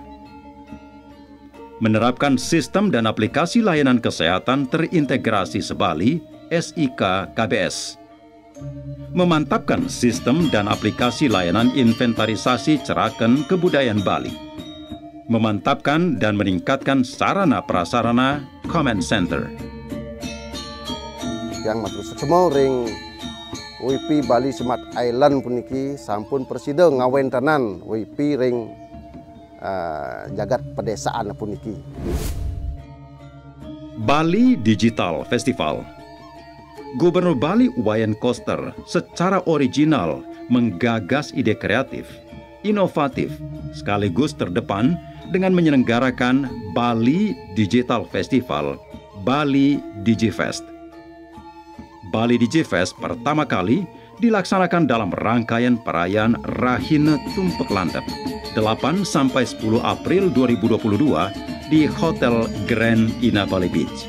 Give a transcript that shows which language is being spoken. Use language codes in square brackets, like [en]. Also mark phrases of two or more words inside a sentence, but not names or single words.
[id] Menerapkan sistem dan aplikasi layanan kesehatan terintegrasi Sebali, SIK KBS. Memantapkan sistem dan aplikasi layanan inventarisasi Ceraken Kebudayaan Bali. Memantapkan dan meningkatkan sarana prasarana [en] Command Center. [ban] Yang matur semua ring WP Bali Smart Island puniki sampun presida ngawentanan WP ring jagat pedesaan puniki. [id] Bali Digital Festival. Gubernur Bali Wayan Koster secara original menggagas ide kreatif, inovatif, sekaligus terdepan dengan menyelenggarakan Bali Digital Festival, Bali DigiFest. Bali DigiFest pertama kali dilaksanakan dalam rangkaian perayaan Rahina Tumpek Landep 8 sampai 10 April 2022 di Hotel Grand Ina Bali Beach.